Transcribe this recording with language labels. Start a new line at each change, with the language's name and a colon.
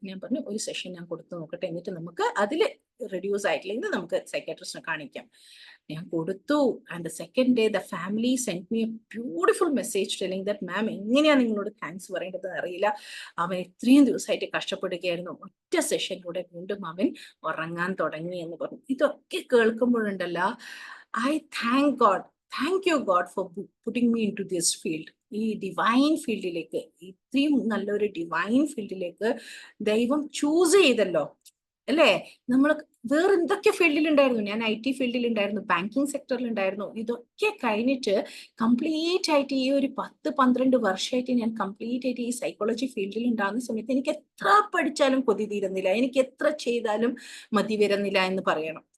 Malayalam: ഞാൻ പറഞ്ഞു ഒരു സെഷൻ ഞാൻ കൊടുത്തു നോക്കട്ടെ, എന്നിട്ട് നമുക്ക് അതിൽ റെഡ്യൂസ് ആയിട്ടില്ലെങ്കിൽ നമുക്ക് സൈക്യാട്രിസ്റ്റിനെ കാണിക്കാം. ഞാൻ കൊടുത്തു.
English: and second day the family send me a beautiful message telling that ma'am,
Malayalam: എങ്ങനെയാണ് നിങ്ങളോട് താങ്ക്സ് പറയേണ്ടത് അറിയില്ല, അവൻ ഇത്രയും ദിവസമായിട്ട് കഷ്ടപ്പെടുകയായിരുന്നു, ഒറ്റ സെഷനിലൂടെ വീണ്ടും അവൻ ഉറങ്ങാൻ തുടങ്ങി എന്ന് പറഞ്ഞു. ഇതൊക്കെ കേൾക്കുമ്പോഴുണ്ടല്ലോ,
English: I thank God, thank you God for putting me into this field.
Malayalam: ഈ ഡിവൈൻ ഫീൽഡിലേക്ക്, ഇത്രയും നല്ലൊരു ഡിവൈൻ ഫീൽഡിലേക്ക് ദൈവം ചൂസ് ചെയ്തല്ലോ അല്ലേ. നമ്മൾ വേറെ എന്തൊക്കെ ഫീൽഡിലുണ്ടായിരുന്നു, ഞാൻ IT ഫീൽഡിലുണ്ടായിരുന്നു, ബാങ്കിങ് സെക്ടറിലുണ്ടായിരുന്നു. ഇതൊക്കെ കഴിഞ്ഞിട്ട് കംപ്ലീറ്റ് ആയിട്ട് ഈ ഒരു 10-12 വർഷമായിട്ട് ഞാൻ കംപ്ലീറ്റ് ആയിട്ട് ഈ സൈക്കോളജി ഫീൽഡിൽ ഉണ്ടാകുന്ന സമയത്ത് എനിക്ക് എത്ര പഠിച്ചാലും കൊതി തീരുന്നില്ല, എനിക്ക് എത്ര ചെയ്താലും മതി വരുന്നില്ല എന്ന് പറയണം.